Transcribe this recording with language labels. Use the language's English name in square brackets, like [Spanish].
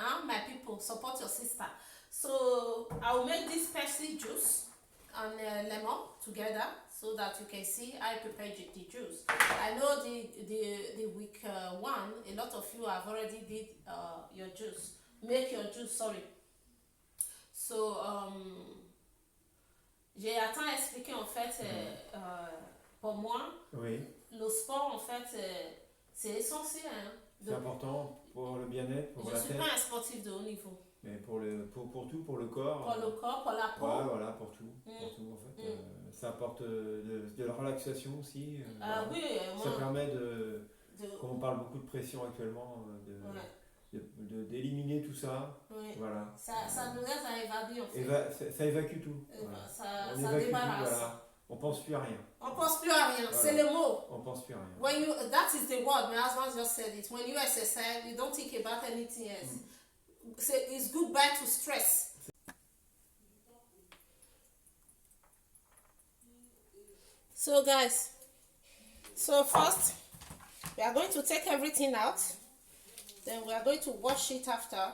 [English] My people, support your sister. So I will make this Pepsi juice and lemon together so that you can see I prepare the juice. I know the week 1, a lot of you have already did your juice. Make your juice, sorry. [French] So j'ai attendu à expliquer en fait pour moi, oui. Le sport en fait c'est essentiel. Hein, c'est important pour le bien-être, pour la tête. Je suis pas un sportif de haut niveau. Mais pour tout, pour le corps. Pour le corps, pour la peau. Ouais, voilà, pour tout. Pour tout en fait. Ça apporte de la relaxation aussi. Voilà. Oui, ça permet comme on parle beaucoup de pression actuellement, d'éliminer tout ça. Oui. Voilà. Ça nous aide à évader en fait. Ça évacue tout. Voilà. Ça débarrasse. Tout, voilà. On pense plus à rien. On pense plus à rien, voilà. C'est le mot. On pense plus à rien. [English] That is the word, my husband just said it. When you exercise, you don't think about anything else. It's goodbye to stress. So guys, first we are going to take everything out, then we are going to wash it after.